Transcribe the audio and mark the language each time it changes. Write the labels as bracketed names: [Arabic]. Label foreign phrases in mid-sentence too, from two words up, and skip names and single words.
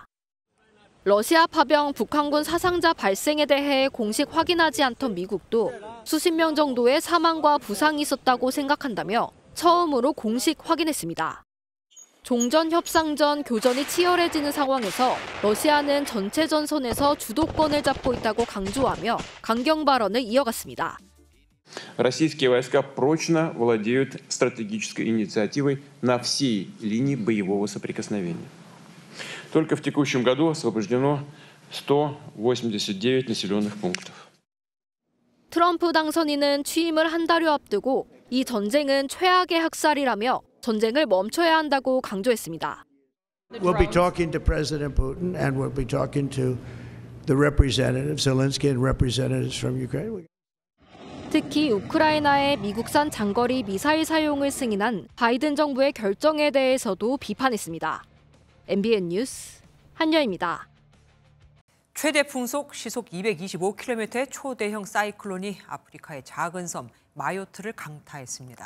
[Korean] 러시아 파병 북한군 사상자 발생에 대해 공식 확인하지 않던 미국도 수십 명 정도의 사망과 부상이 있었다고 생각한다며 처음으로 공식 확인했습니다. 종전 협상 전 교전이 치열해지는 상황에서 러시아는 전체 전선에서 주도권을 잡고 있다고 강조하며 강경 발언을 이어갔습니다. [Russian] Российские войска прочно владеют стратегической инициативой на всей линии боевого соприкосновения. Только в текущем году освобождено 189 населенных пунктов. [Korean] 트럼프 당선인은 취임을 한 달여 앞두고 이 전쟁은 최악의 학살이라며 전쟁을 멈춰야 한다고 강조했습니다. [English] We'll be talking to President Putin and we'll be talking to the representatives, Zelensky and representatives from Ukraine. [Korean] 특히 우크라이나의 미국산 장거리 미사일 사용을 승인한 바이든 정부의 결정에 대해서도 비판했습니다. MBN 뉴스 한여입니다. 최대 풍속 시속 225km의 초대형 사이클론이 아프리카의 작은 섬 마요트를 강타했습니다.